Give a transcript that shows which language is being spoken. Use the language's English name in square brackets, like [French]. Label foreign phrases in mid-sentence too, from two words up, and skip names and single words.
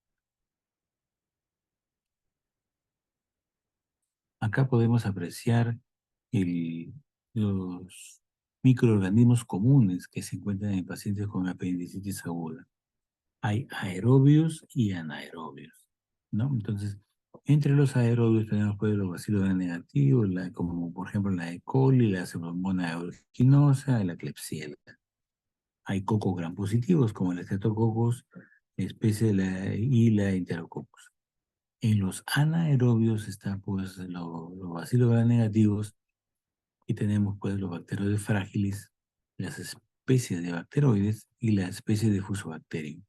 [Spanish] Acá podemos apreciar los microorganismos comunes que se encuentran en pacientes con apendicitis aguda. Hay aerobios y anaerobios, ¿no? Entonces, entre los aerobios tenemos pues los bacilos gram negativos, como por ejemplo la E. coli, la Pseudomonas aeruginosa, la Klebsiella. Hay cocos gram positivos, como el Streptococcus, especie y la Enterococcus. En los anaerobios están pues los bacilos gram negativos, y tenemos pues los bacteroides frágiles, las especies de bacteroides y las especies de Fusobacterium.